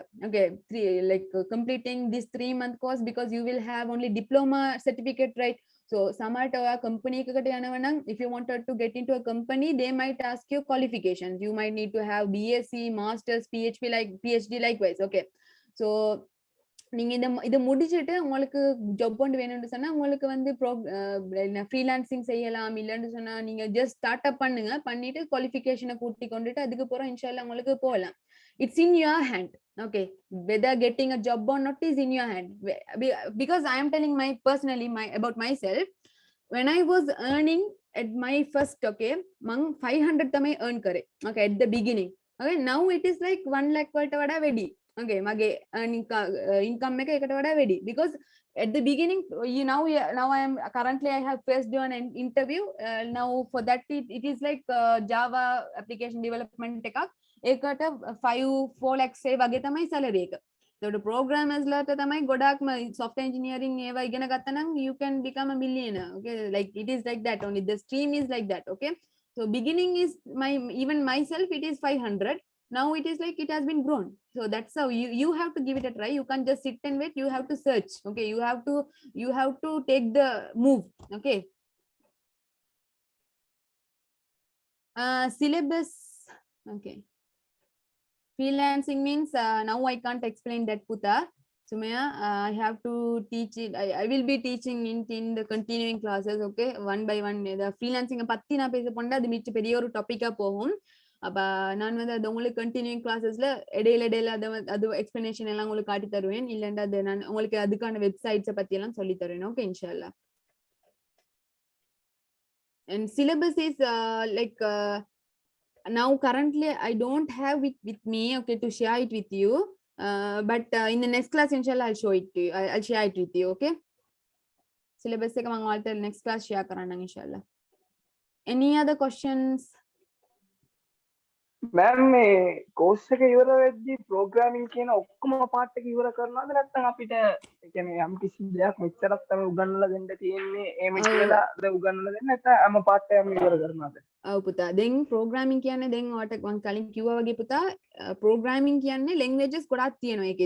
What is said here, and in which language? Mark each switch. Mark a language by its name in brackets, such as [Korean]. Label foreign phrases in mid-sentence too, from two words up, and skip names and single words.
[English] Okay, completing this 3-month course, because you will have only diploma certificate, right? So samata company if you wanted to get into a company, they might ask you qualifications. You might need to have BSc, masters, PhD likewise. Okay, so [Tamil] நீங்க இத முடிச்சிட்டு உங்களுக்கு ஜாப் ஒன்று வேணும்னு சொன்னா உங்களுக்கு வந்து ஃப்ரீலான்சிங் செய்யலாம். இல்லன்னு சொன்னா நீங்க [English] just start up [Tamil] பண்ணுங்க, பண்ணிட்டு குவாலிஃபிகேஷனை கூட்டி கொண்டுட்டு அதுக்கு அப்புறம் இன்ஷால்லா உங்களுக்கு போகலாம். [English] It's in your hand. Okay, whether getting a job or not is in your hand. Because I am telling about myself. When I was earning at my first, okay, 500 tamai earn kare. Okay, at the beginning. Okay, now it is like 1 lakh [Sinhala] වලට වඩා වැඩි. Okay, mage income එක එකට වඩා වැඩි. [English] Because at the beginning, now I have faced an interview. Now for that it is like Java application development එකක්. [Sinhala] ඒකට 4 lakhs වගේ තමයි salary එක. [English] So the programmers [Sinhala] ලාට තමයි ගොඩාක්ම [English] software engineering [Sinhala] ඒවා ඉගෙන ගත්තා නම් [English] you can become a millionaire. Okay, like it is like that only. The stream is like that. Okay, so beginning is even myself it is 500. Now it is like it has been grown. So that's how you have to give it a try. You can't just sit and wait. You have to search. Okay, you have to take the move. Okay, syllabus. Okay, freelancing means now I can't explain that, Putta. Sumaya, I have to teach it. I will be teaching in the continuing classes. Okay, one by one. The freelancing [Tamil] பத்தி நான் பேச போனா அது மிச்ச பெரிய ஒரு டாபிக்கா போகும். அப்ப நான் வந்து அது உங்களுக்கு [English] continuing classesல [Tamil] இடையில அது எக்ஸ்பிளனேஷன் எல்லாம் உங்களுக்கு காட்டி தருவேன். இல்லைன்னா அது நான் உங்களுக்கு அதுக்கான வெப்சைட்ஸை பத்தி எல்லாம் சொல்லி தருவேன். ஓகே, இன்ஷால்லா. [English] And syllabus is like now currently I don't have it with me, okay, to share it with you. But in the next class, inshallah, I'll show it to you. I'll share it with you. Okay. syllabus [Sinhala] එක මම ඔයාලට [English] next class share කරන්නම් inshallah. Any other questions? [Sinhala] මෑම් මේ කෝස් එක ඉවර වෙද්දී ප්‍රෝග්‍රෑමින් කියන ඔක්කොම පාර්ට් එක ඉවර කරනවද නැත්නම් අපිට ඒ කියන්නේ යම් කිසි දෙයක් මෙච්චරක් තමයි උගන්වලා දෙන්න තියෙන්නේ එහෙම කියලාද උගන්වලා දෙන්නේ නැත්නම් හැම පාර්ට් එකම ඉවර කරනවද? ඔව් පුතා. දැන් ප්‍රෝග්‍රෑමින් කියන්නේ දැන් ඔයාලට මම කලින් කිව්වා වගේ පුතා ප්‍රෝග්‍රෑමින් කියන්නේ ලැන්ග්වේජස් ගොඩක් තියෙනවා ඒකෙදි.